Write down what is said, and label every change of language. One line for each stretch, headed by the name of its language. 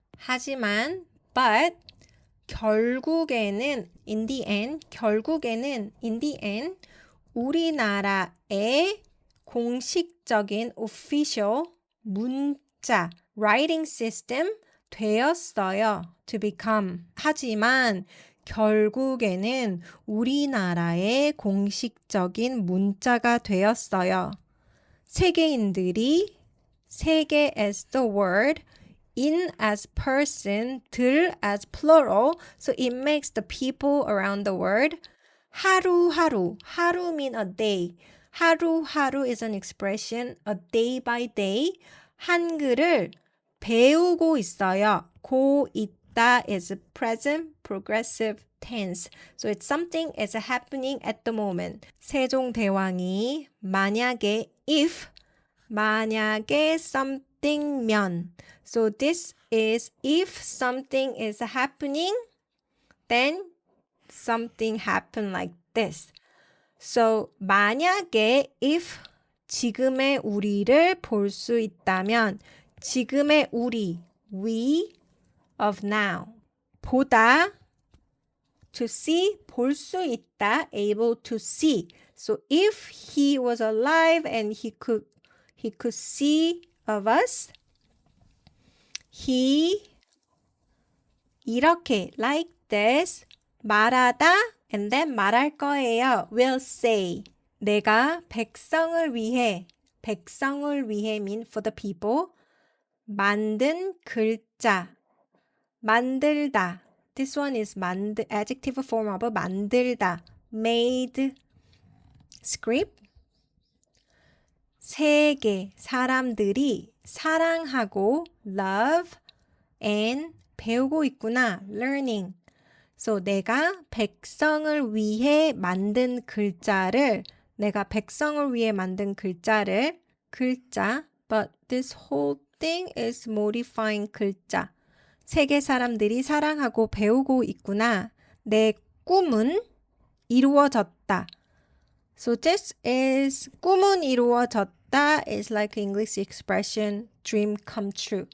Korean: 하지만, but, 결국에는,
English: in the end,
Korean: 우리나라의 공식적인 official 문자 writing system 되었어요.
English: to become.
Korean: 하지만 결국에는 우리나라의 공식적인 문자가 되었어요.
English: 세계인들이 세계 as the word, in as person, 들 as plural, so it makes the people around the world. 하루하루, 하루 mean a day. 하루하루 is an expression, a day by day.
Korean: 한글을 배우고 있어요.
English: 고 있다 is present progressive tense. So it's something is happening at the moment.
Korean: 세종대왕이 만약에 if 만약에 something면.
English: So this is if something is happening, then something happen like this.
Korean: So 만약에 if 지금의 우리를 볼 수 있다면 지금의 우리
English: we of now
Korean: 보다 to see 볼 수 있다
English: able to see. So if he was alive and he could see of us, he 이렇게 like this 말하다 and then
Korean: 말할 거예요.
English: will say.
Korean: 내가 백성을 위해
English: mean for the people.
Korean: 만든 글자. 만들다.
English: This one is adjective form of 만들다. made script.
Korean: 세계 사람들이 사랑하고 love and 배우고 있구나.
English: learning. So
Korean: 내가 백성을 위해 만든 글자를 글자
English: but this whole thing is modifying 글자.
Korean: 세계 사람들이 사랑하고 배우고 있구나. 내 꿈은 이루어졌다.
English: So this is 꿈은 이루어졌다 is like English expression dream come true.